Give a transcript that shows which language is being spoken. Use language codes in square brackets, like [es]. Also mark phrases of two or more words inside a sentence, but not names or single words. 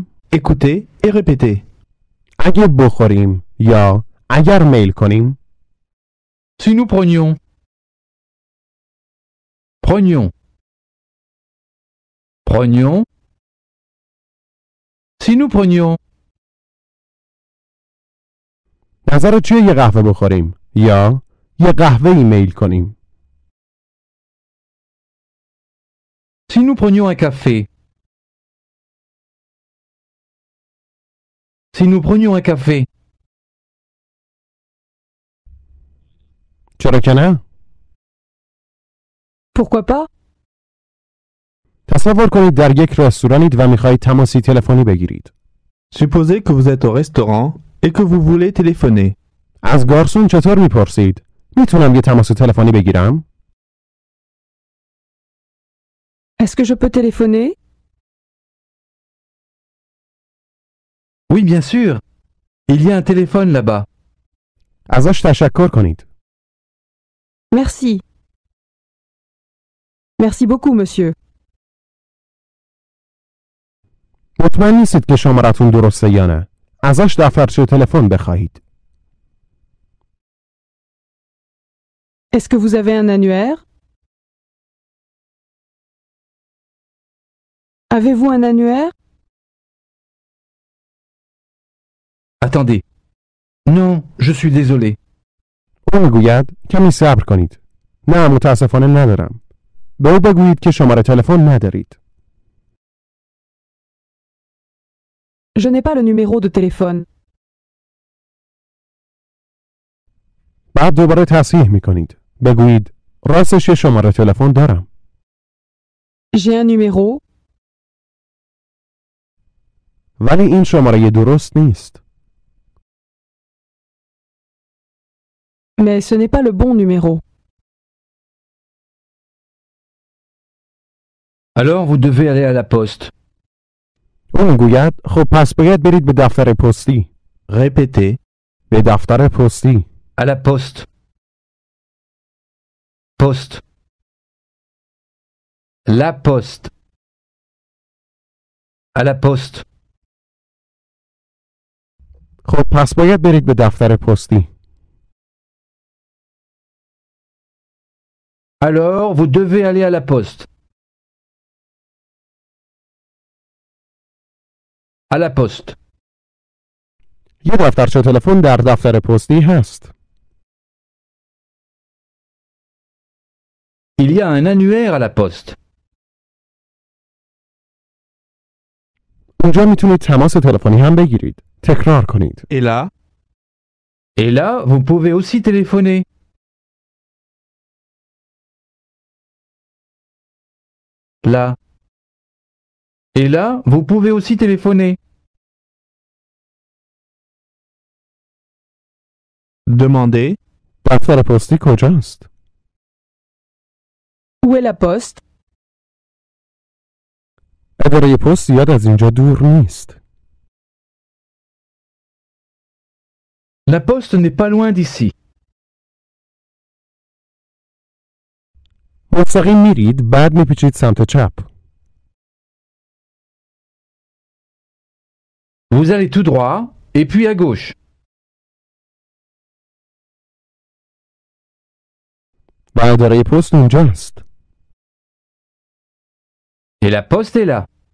[fr] Écoutez et répétez. [fa] اگه بخوریم یا اگر میل کنیم؟ [fr] si nous prenions, prenions, prenions, si nous prenions, [fa] نظرت چیه یه قهوه بخوریم یا یه قهوه ایمیل کنیم؟ [fr] si nous prenions un café. Si nous prenions un café. [fa] چرا که نه؟ [fr] Pourquoi pas? [fa] تصور کنید در یک رستورانید و میخواهید تماسی تلفنی بگیرید. [fr] Supposez que vous êtes au restaurant et que vous voulez téléphoner. [fa] از گارسون چطور میپرسید؟ میتونم یه تماس تلفنی بگیرم؟ [fr] Est-ce que je peux téléphoner? Oui, bien sûr. Il y a un téléphone là-bas. [fa] ازش تشکر کنید. [fr] Merci. Merci beaucoup, monsieur. [fa] مطمئن نیستید که شمارتون درسته یا نه. ازش دفترچه تلفن بخواهید. [fr] Est-ce que vous avez un annuaire? Avez-vous un annuaire? Attendez. Non, je suis désolé. [fa] او میگوید کمی صبر کنید. نه متاسفانه ندارم. به او بگویید که شماره تلفن ندارید. [fr] Je n'ai pas le numéro de téléphone. [fa] بعد دوباره تصحیح میکنید. بگویید راستش یه شماره تلفن دارم. [fr] J'ai un numéro, [fa] ولی این شماره درست نیست. [fr] mais ce n'est pas le bon numéro. Alors vous devez aller à la poste. [fa] او میگوید خب پس باید برید به دفتر پستی. [fr] Répétez. [fa] به دفتر پستی. [fr] À la poste. Poste. La poste. À la poste. [fa] خب پس باید برید به دفتر پستی. [fr] Alors vous devez aller à la poste. À la poste. [fa] یه دفترچه تلفن در دفتر پستی هست. [fr] Il y a un annuaire à la poste. [fa] اونجا میتونید تماس تلفنی هم بگیرید. تکرار کنید. [fr] Et là? Et là, vous pouvez aussi téléphoner. Là. Et là, vous pouvez aussi téléphoner. Demandez. [fa] دفتر پستی کجاست؟ [fr] Où est la poste? [fa] اداره پست زیاد از اینجا دور نیست. [fr] La poste n'est pas loin d'ici. [fa] مستقیم میرید بعد میپیچید سمت چپ. [fr] Vous allez tout droit et puis à gauche. [fa] و اداره پست اونجاست. [fr] Et la poste est là.